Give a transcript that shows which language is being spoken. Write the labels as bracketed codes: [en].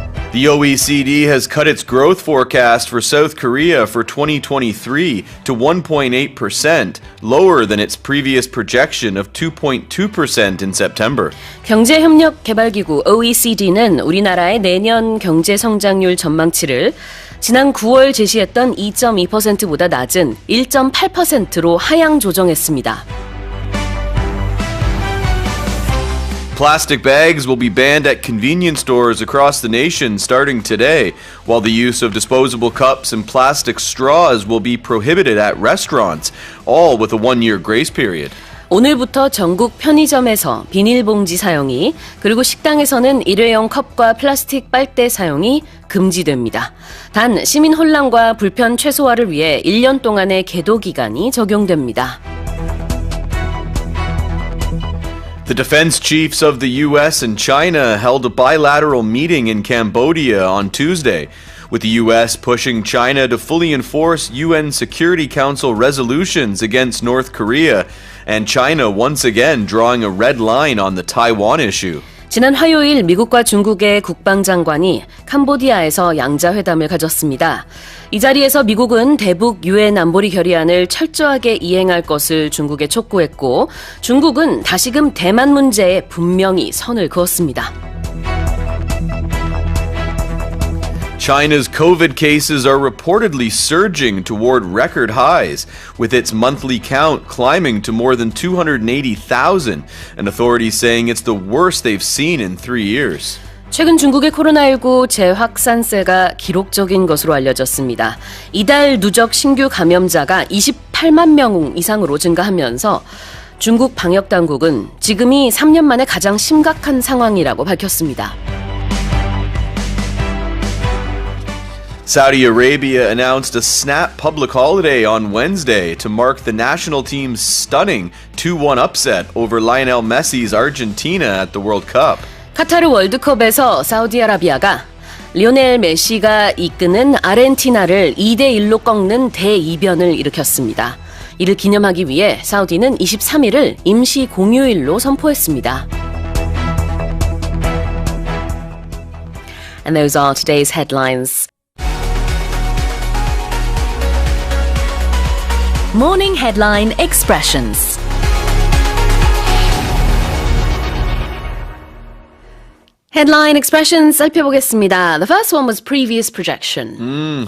[en] The OECD has cut its growth forecast for South Korea for 2023 to 1.8%, lower than its previous projection of 2.2% in September. [ko] 경제협력개발기구 OECD는 우리나라의 내년 경제성장률 전망치를 지난 9월 제시했던 2.2%보다 낮은 1.8%로 하향 조정했습니다. [en] Plastic bags will be banned at convenience stores across the nation starting today, while the use of disposable cups and plastic straws will be prohibited at restaurants, all with a one-year grace period. [ko] 오늘부터 전국 편의점에서 비닐봉지 사용이 그리고 식당에서는 일회용 컵과 플라스틱 빨대 사용이 금지됩니다. 단 시민 혼란과 불편 최소화를 위해 1년 동안의 계도 기간이 적용됩니다. [en] The defense chiefs of the U.S. and China held a bilateral meeting in Cambodia on Tuesday, with the U.S. pushing China to fully enforce UN Security Council resolutions against North Korea, and China once again drawing a red line on the Taiwan issue. [ko] 지난 화요일 미국과 중국의 국방장관이 캄보디아에서 양자회담을 가졌습니다. 이 자리에서 미국은 대북 유엔 안보리 결의안을 철저하게 이행할 것을 중국에 촉구했고 중국은 다시금 대만 문제에 분명히 선을 그었습니다. [en] China's COVID cases are reportedly surging toward record highs, with its monthly count climbing to more than 280,000, and authorities saying it's the worst they've seen in 3 years. [ko] 최근 중국의 코로나19 재확산세가 기록적인 것으로 알려졌습니다. 이달 누적 신규 감염자가 28만 명 이상으로 증가하면서 중국 방역당국은 지금이 3년 만에 가장 심각한 상황이라고 밝혔습니다. [en] Saudi Arabia announced a snap public holiday on Wednesday to mark the national team's stunning 2-1 upset over Lionel Messi's Argentina at the World Cup. [ko] 카타르 월드컵에서 사우디아라비아가 리오넬 메시가 이끄는 아르헨티나를 2대1로 꺾는 대이변을 일으켰습니다. 이를 기념하기 위해 사우디는 23일을 임시 공휴일로 선포했습니다. [en] And those are today's headlines. Morning Headline Expressions. Headline expressions [ko] 살펴보겠습니다. [en] The first one was previous projection.